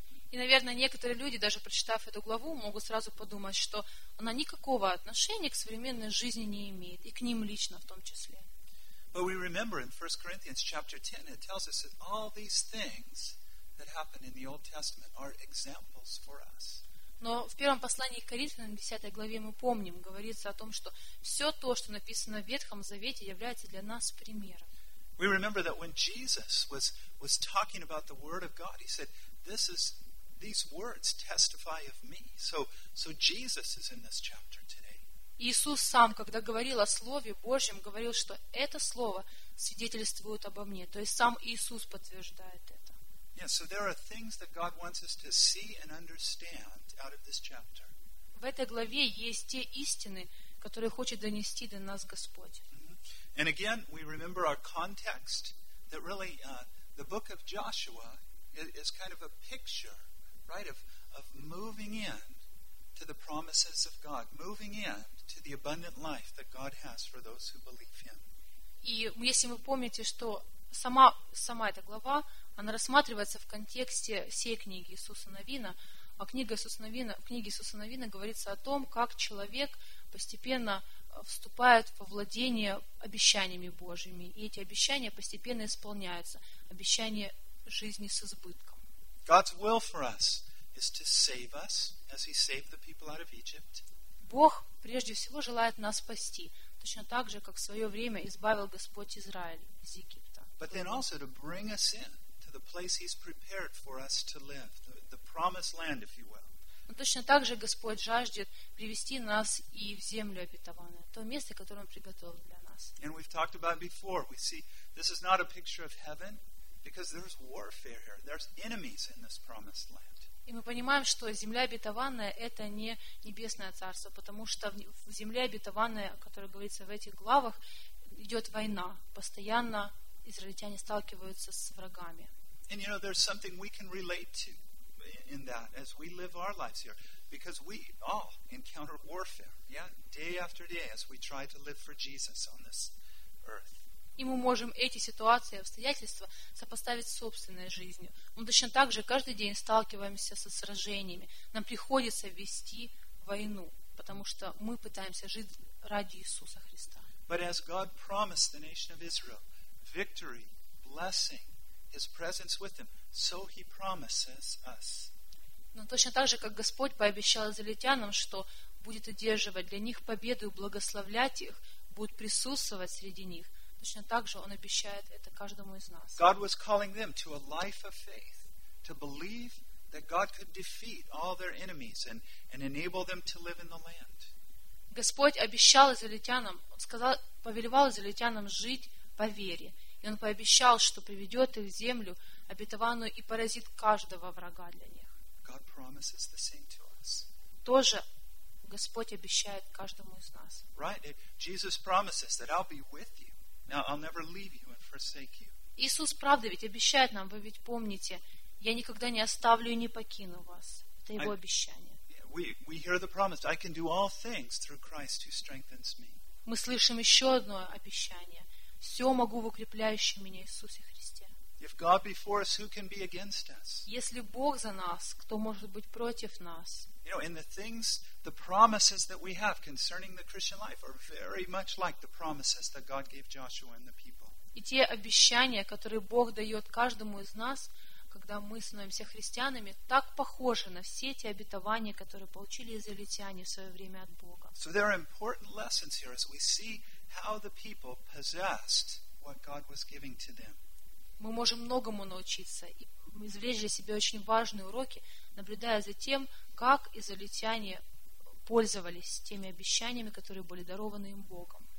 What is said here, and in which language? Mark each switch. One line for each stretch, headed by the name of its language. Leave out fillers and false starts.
Russian: И, наверное, некоторые люди, даже прочитав эту главу, могут сразу подумать, что она никакого отношения к современной жизни не имеет, и к ним лично в том числе.
English: But we remember in 1 Corinthians chapter 10, it tells us that all these things that happened in the Old Testament are examples for us.
Russian: Но в первом послании к Коринфянам, 10 главе, мы помним, говорится о том, что все то, что написано в Ветхом Завете, является для нас примером.
English: We remember that when Jesus was talking about the Word of God, he said, these words testify of me. So Jesus is in this chapter today.
Russian: Иисус сам, когда говорил о Слове Божьем, говорил, что это Слово свидетельствует обо мне. То есть сам Иисус подтверждает это.
English: Yeah, so there are things that God wants us to see and understand out of this chapter.
Russian: В этой главе есть те истины, которые хочет донести до нас Господь. Mm-hmm.
English: And again, we remember our context, that really the book of Joshua is kind of a picture, right, of moving in to the promises of God, moving in to the abundant life that God has for those who believe Him.
Russian: И если вы помните, что сама эта глава, она рассматривается в контексте всей книги Иисуса Навина, а в книге Иисуса Навина говорится о том, как человек постепенно вступает во владение обещаниями Божьими, и эти обещания постепенно исполняются, обещания жизни с избытком.
English: God's will for us is to save us, as He saved the people out of Egypt.
Russian: Бог прежде всего желает нас спасти, точно так же, как в свое время избавил Господь Израиль из Египта.
English: But then also to bring us in to the place He's prepared for us to live, the promised land, if you will.
Russian: Но точно так же Господь жаждет привести нас и в землю обетованную, то место, которое Он приготовил для нас.
English: And we've talked about it before. We see this is not a picture of heaven. Because there's warfare here. There's enemies in this promised land.
Russian: И мы понимаем, что земля обетованная – это не небесное царство, потому что в земле обетованной, о которой говорится в этих главах, идет война. Постоянно израильтяне сталкиваются с врагами.
English: And you know, there's something we can relate to in that as we live our lives here, because we all encounter warfare, yeah, day after day as we try to live for Jesus on this earth.
Russian: И мы можем эти ситуации, обстоятельства сопоставить с собственной жизнью. Мы точно так же каждый день сталкиваемся со сражениями. Нам приходится вести войну, потому что мы пытаемся жить ради Иисуса Христа.
English: But as God promised the nation of Israel victory, blessing, His presence with them, so He promises us.
Russian: Но точно так же, как Господь пообещал израильтянам, что будет одерживать для них победу и благословлять их, будет присутствовать среди них, точно так же Он обещает это каждому из нас.
English: God was calling them to a life of faith, to believe that God could defeat all their enemies and enable them to live in the land.
Russian: Господь обещал израильтянам, сказал, повелевал израильтянам жить по вере, и Он пообещал, что приведет их в землю обетованную и поразит каждого врага для них.
English: God promises the same to us.
Russian: Тоже Господь обещает каждому из нас.
English: Right? Jesus promises that I'll be with you. Now, I'll never leave you and forsake you.
Russian: Иисус правда ведь обещает нам, вы ведь помните, я никогда не оставлю и не покину вас. Это Его обещание.
English: We hear the promise, I can do all things through Christ who strengthens me.
Russian: Мы слышим еще одно обещание. Все могу в укрепляющем меня Иисусе Христе.
English: If God be for us, who can be against us?
Russian: Если Бог за нас, кто может быть против нас?
English: You know, and the things, the promises that we have concerning the Christian life are very much like the promises that God gave Joshua and the people.
Russian: И те обещания, которые Бог дает каждому из нас, когда мы становимся христианами, так похожи на все те обетования, которые получили израильтяне в свое время от Бога.
English: So there are important lessons here as we see how the people possessed what God was giving to them.
Russian: Мы можем многому научиться и извлечь для себя очень важные уроки, наблюдая за тем, как израильтяне пользовались теми обещаниями, которые были дарованы им Богом.